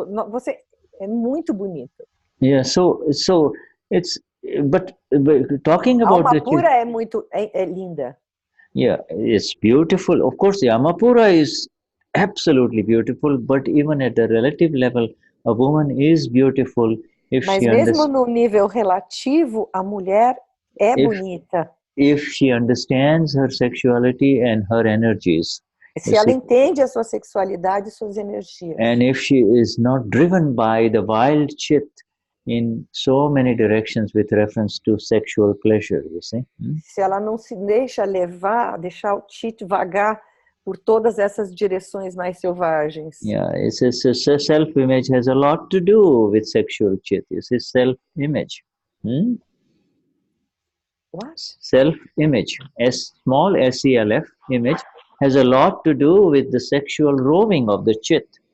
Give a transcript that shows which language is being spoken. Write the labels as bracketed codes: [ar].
[pt] Você é muito bonita. [en] Yeah, so it's but talking about [pt] a Amapura é linda. [en] Yeah, it's beautiful. Of course, the Amapura is absolutely beautiful, but even at the relative level, a woman is beautiful if [pt] Mas mesmo no nível relativo, a mulher é bonita. [en] If she understands her sexuality and her energies. [pt] Se ela entende a sua sexualidade e suas energias. [en] And if she is not driven by the wild chit, in so many directions with reference to sexual pleasure, you see. [pt] Se ela não se deixa levar, deixar o Chit vagar por todas essas direções mais selvagens. [en] Yeah, it's self-image has a lot to do with sexual chit. You see, self-image. What? Self-image, small SELF image, has a lot to do with the sexual roving of the chit.